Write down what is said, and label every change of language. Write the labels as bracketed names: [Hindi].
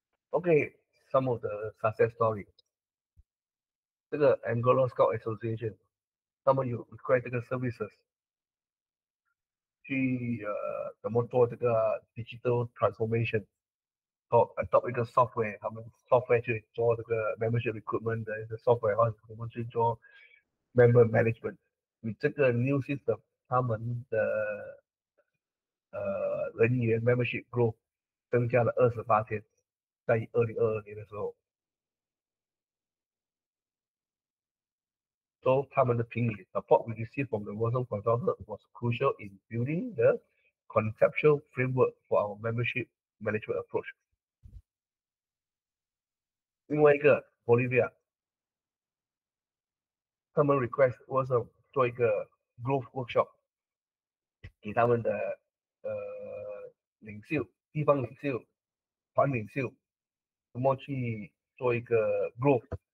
[English] OK，some of the success story。 [Chinese] 这个 Angola Scout Association， 他们有 require 这个 services 去怎么做这个 [English] digital transformation， [Chinese] adopt 一个 software， 他们 software 去做这个 [English] membership recruitment [Chinese] 的一个 software， 或者我们去做 [English] member management。 [Chinese] 你这个 new system， 他们的人员 [English] membership growth [Chinese] 增加了28%，在2022年的时候。 [English] So [Chinese] 他们的评语 [English] support we received from the Warsaw consultant was crucial in building the conceptual framework for our membership management approach。 [Chinese] 另外一个 Bolivia， 他们 request Warsaw 做一个 [English] growth workshop， [Chinese] 给他们的领袖、地方领袖、团领袖，怎么去做一个 growth。